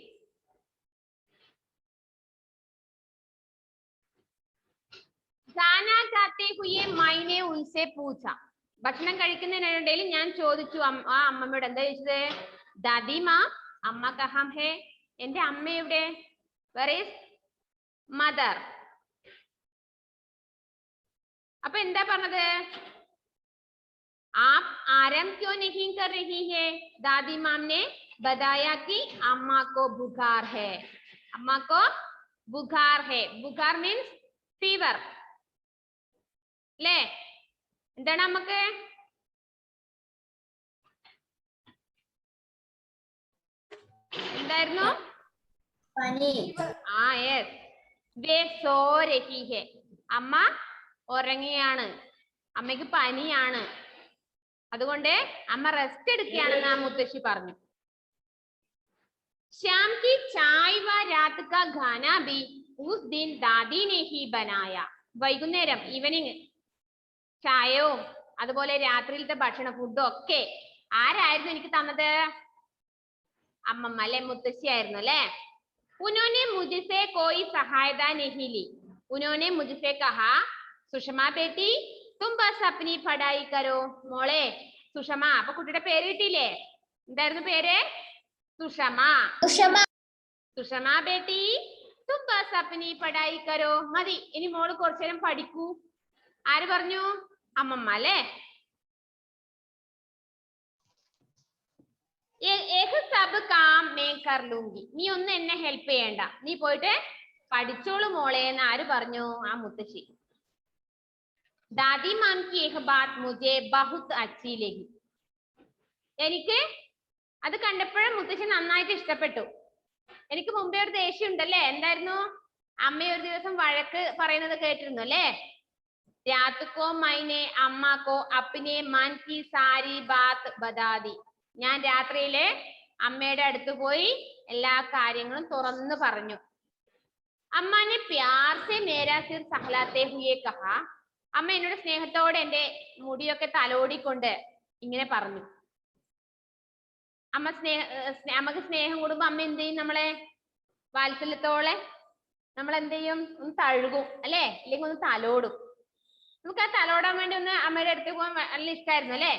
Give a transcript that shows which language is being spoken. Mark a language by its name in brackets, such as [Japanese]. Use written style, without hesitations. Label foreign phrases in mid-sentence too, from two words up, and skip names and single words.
[Hindi] खाना खाते हुए मैंने उनसे पूछा. [Malayalam] ഭക്ഷണം കഴിക്കുന്നതിനിടയിൽ ഞാൻ ചോദിച്ചു ആ അമ്മമ്മയോട്. എന്താ ചോദിച്ചത്? [Hindi] दादीमा अम्मा कहाँ है, [Malayalam] എന്റെ അമ്മ എവിടെ? [English] where is mother. [Malayalam] അപ്പൊ എന്താ പറഞ്ഞത്? [Hindi] आप आराम क्यों नहीं कर रही है? दादी माम ने बताया कि अम्मा को बुखार है. अम्मा को बुखार है. बुखार [English] means fever. [Malayalam] ले എന്താണ് അമ്മക്ക്? എന്തായിരുന്നു? പനി. [Hindi] ആ യെസ്. वे सो रही है. [Malayalam] അമ്മ ഉറങ്ങിയാണ്, അമ്മയ്ക്ക് പനിയാണ്, അതുകൊണ്ട് അമ്മ റെസ്റ്റ് എടുക്കുകയാണെന്ന് ആ മുത്തശ്ശി പറഞ്ഞു. [Hindi] शाम की चाय व रात का खाना भी उस दिन दादी ने ही बनाया. [Malayalam] വൈകുന്നേരം ഈവനിങ് ചായവും അതുപോലെ രാത്രിയിലത്തെ ഭക്ഷണ ഫുഡും ഒക്കെ ആരായിരുന്നു എനിക്ക് തന്നത്? അമ്മമ്മ അല്ലെ, മുത്തശ്ശി ആയിരുന്നു അല്ലെ. [Hindi] उन्होंने मुझसे कोई सहायता नहीं ली. उन्होंने मुझसे कहा, सुषमा बेटी तुम बस अपनी पढ़ाई करो. [Malayalam] മോളെ സുഷമ, അപ്പൊ കുട്ടിയുടെ പേര് കിട്ടിയില്ലേ? എന്തായിരുന്നു പേര്? സുഷമ. [Hindi] सुषमा बेटी तुम बस अपनी पढ़ाई करो. [Malayalam] മതി, ഇനി മോള് കുറച്ചു നേരം പഠിക്കൂ. ആര് പറഞ്ഞു? അമ്മമ്മ അല്ലേ. [Hindi] सब काम मैं कर लूँगी. [Malayalam] നീ ഒന്നും എന്നെ ഹെൽപ്പ് ചെയ്യണ്ട, നീ പോയിട്ട് പഠിച്ചോളൂ മോളെ എന്ന് ആര് പറഞ്ഞു? ആ മുത്തശ്ശി. [Hindi] दादी माँ की एक बात मुझे बहुत अच्छी लगी. [Malayalam] എനിക്ക് അത് കണ്ടപ്പോഴും മുത്തശ്ശി നന്നായിട്ട് ഇഷ്ടപ്പെട്ടു. എനിക്ക് മുമ്പേ ഒരു ദേഷ്യം ഉണ്ടല്ലേ, എന്തായിരുന്നു? അമ്മ ഒരു ദിവസം വഴക്ക് പറയുന്നത് കേട്ടിരുന്നു അല്ലേ? [Hindi] रात को मैंने अम्मा को अपने मन की सारी बात बता दी. [Malayalam] ഞാൻ രാത്രിയിലെ അമ്മയുടെ അടുത്ത് പോയി എല്ലാ കാര്യങ്ങളും തുറന്നു പറഞ്ഞു. [Hindi] अम्मा ने प्यार से मेरा सिर सहलाते हुए कहा. [Malayalam] അമ്മ എന്നോട് സ്നേഹത്തോടെ എന്റെ മുടിയൊക്കെ തലോടിക്കൊണ്ട് ഇങ്ങനെ പറഞ്ഞു. അമ്മക്ക് സ്നേഹം കൂടുമ്പോ അമ്മ എന്ത് ചെയ്യും? നമ്മളെ വാത്സല്യത്തോടെ നമ്മൾ എന്ത് ചെയ്യും? ഒന്ന് തഴുകും അല്ലെ, അല്ലെങ്കിൽ ഒന്ന് തലോടും. നമുക്ക് ആ തലോടാൻ വേണ്ടി ഒന്ന് അമ്മയുടെ അടുത്ത് പോകാൻ നല്ല ഇഷ്ടമായിരുന്നു അല്ലെ.